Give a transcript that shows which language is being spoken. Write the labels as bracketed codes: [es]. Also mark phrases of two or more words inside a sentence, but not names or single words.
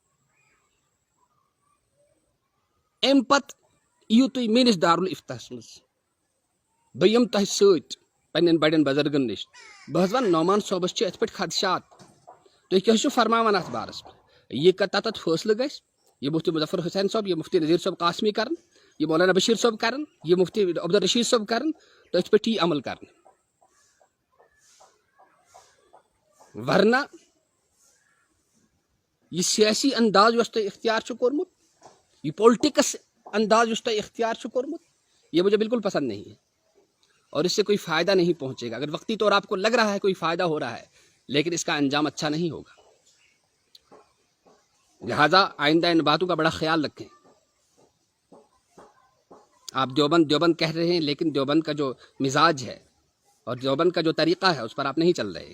[ks] امہِ پتہٕ یِیِو تُہۍ میٲنِس دارالفتاہس منٛز بہٕ یِمہٕ تۄہہِ سۭتۍ پننٮ۪ن بڑٮ۪ن بزرگن نِش بہٕ حظ ونہٕ نعمان صٲبس چھِ یِتھ پٲٹھۍ خدشات تُہۍ کیٛاہ چھِو فرماوان اتھ بارس منٛز یہ تتھ فٲصلہٕ گژھِ یہ مفتی مظفر حسین صٲب یہ مفتی نذیر صٲب قاسمی کرن یہ مولانا بشیر صٲب کرن یہ مفتی عبدالرشید صٲب کرن تٔتھۍ پٮ۪ٹھ یی عمل کرنہٕ ورنہ یہ سیاسی انداز یُس تۄہہِ اختیار چھُ کوٚرمُت یہ پولٹکس انداز یُس تۄہہِ اختیار چھُ کوٚرمُت [ur] یہ مجھے بالکل پسند نہیں ہے اور اس سے کوئی فائدہ نہیں پہنچے گا. اگر وقتی طور آپ کو لگ رہا ہے کوئی فائدہ ہو رہا ہے لیکن اس کا انجام اچھا نہیں ہوگا. لہذا آئندہ ان باتوں کا بڑا خیال رکھیں. آپ دیوبند کہہ رہے ہیں لیکن دیوبند کا جو مزاج ہے اور دیوبند کا جو طریقہ ہے اس پر آپ نہیں چل رہے ہیں.